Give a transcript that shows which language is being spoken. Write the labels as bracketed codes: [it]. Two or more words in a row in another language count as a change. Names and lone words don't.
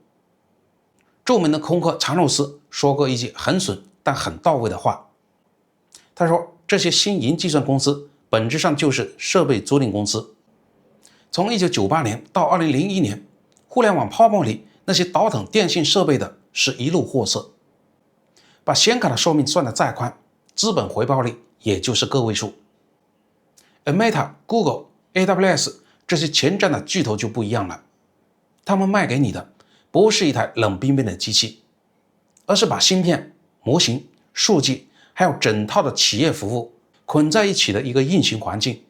[zh] 著名的空客查努斯說過一句很損但很到位的話，他說這些新雲計算公司本質上就是設備租賃公司。從1998年到2001年，互聯網泡沫裡那些倒騰電信設備的是一路貨色，把顯卡的壽命算得再寬，資本回報率也就是個位數。而 Meta、Google、AWS 這些前瞻的巨頭就不一樣了，他們賣給你的不是一台冷冰冰的機器，而是把芯片、模型、數據還有整套的企業服務捆在一起的一個運行環境。